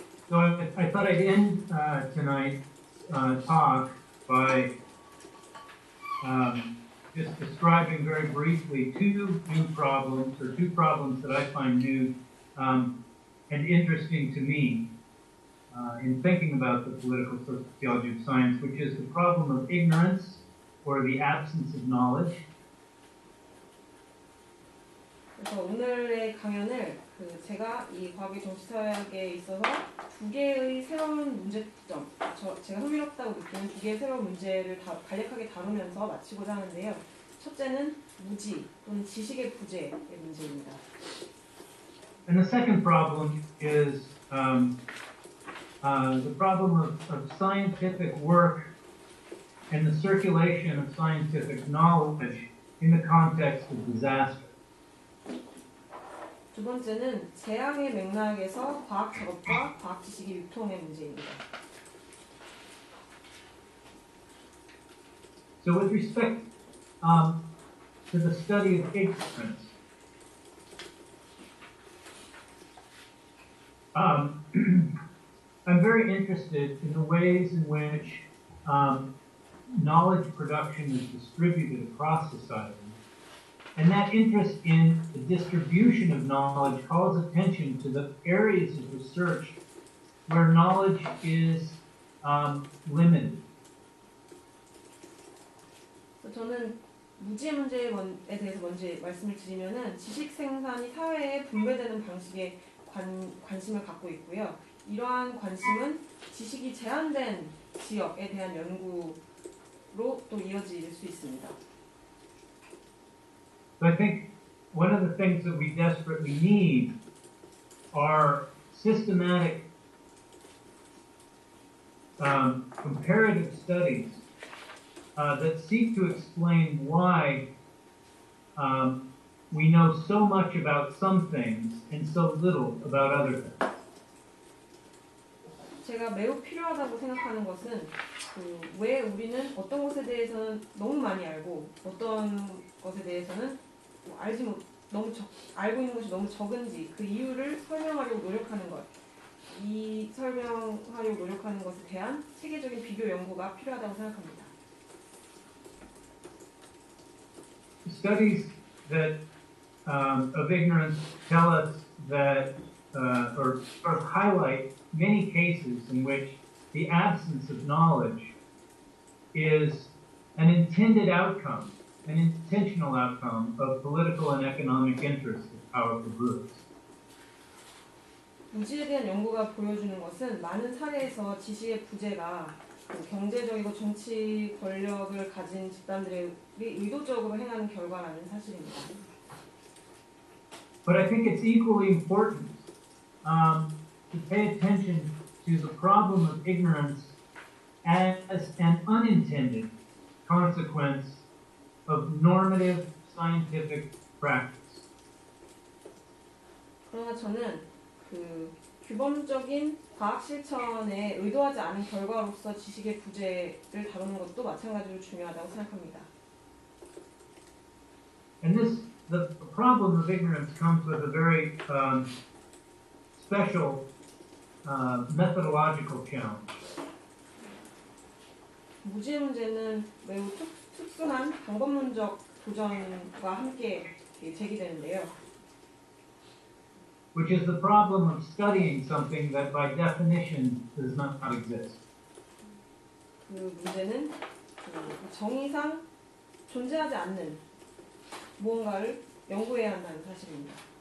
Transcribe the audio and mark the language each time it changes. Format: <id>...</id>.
<en>So I thought I'd end tonight's talk by just describing very briefly two new problems, or two problems that I find new and interesting to me in thinking about the political sociology of science, which is the problem of ignorance, or the absence of knowledge.</en> <ko>그래서 오늘의 강연을 제가 이 과학의 정치사회학에 있어서 두 개의 새로운 문제점, 제가 흥미롭다고 느끼는 두 개의 새로운 문제를 간략하게 다루면서 마치고자 하는데요. 첫째는 무지 또는 지식의 부재의 문제입니다.</ko> <en>And the second problem is the problem of scientific work and the circulation of scientific knowledge in the context of disaster.</en> <ko>두 번째는 재앙의 맥락에서 과학 작업과 과학 지식의 유통의 문제입니다.</ko> <en>So with respect to the study of ignorance, I'm very interested in the ways in which knowledge production is distributed across society. And that interest in the distribution of knowledge calls attention to the areas of research where knowledge is limited.</en> <ko>저는 무지의 문제에 대해서 먼저 말씀을 드리면은 지식 생산이 사회에 분배되는 방식에 관심을 갖고 있고요. 이러한 관심은 지식이 제한된 지역에 대한 연구로 또 이어질 수 있습니다.</ko> <en>So I think one of the things that we desperately need are systematic comparative studies that seek to explain why we know so much about some things and so little about other things.</en> <ko>제가 매우 필요하다고 생각하는 것은 왜 우리는 어떤 것에 대해서는 너무 많이 알고 어떤 것에 대해서는 알고 있는 것이 너무 적은지 그 이유를 설명하려고 노력하는 것, 이 설명하려고 노력하는 것에 대한 체계적인 비교 연구가 필요하다고 생각합니다.</ko> <en>Studies that of ignorance tell us that or highlight many cases in which the absence of knowledge is an intended outcome, an intentional outcome of political and economic interests of powerful groups.</en> <ko>무지에 대한 연구가 보여주는 것은 많은 사례에서 지식의 부재가 경제적이고 정치 권력을 가진 집단들이 의도적으로 행하는 결과라는 사실입니다.</ko> <en>But I think it's equally important to pay attention to the problem of ignorance as an unintended consequence of normative scientific practice.</en> <ko>그러나 저는 규범적인 과학 실천에 의도하지 않은 결과로서 지식의 부재를 다루는 것도 마찬가지로 중요하다고 생각합니다.</ko> <en>And the problem of ignorance comes with a very special methodological challenge.</en> <ko>무지의 문제는 매우 특수한 방법론적 도전과 함께 제기되는데요.</ko> <en>Which is the problem of studying something that by definition does not exist.</en> <ko>그 문제는 정의상 존재하지 않는 무언가를 연구해야 한다는 사실입니다.</ko>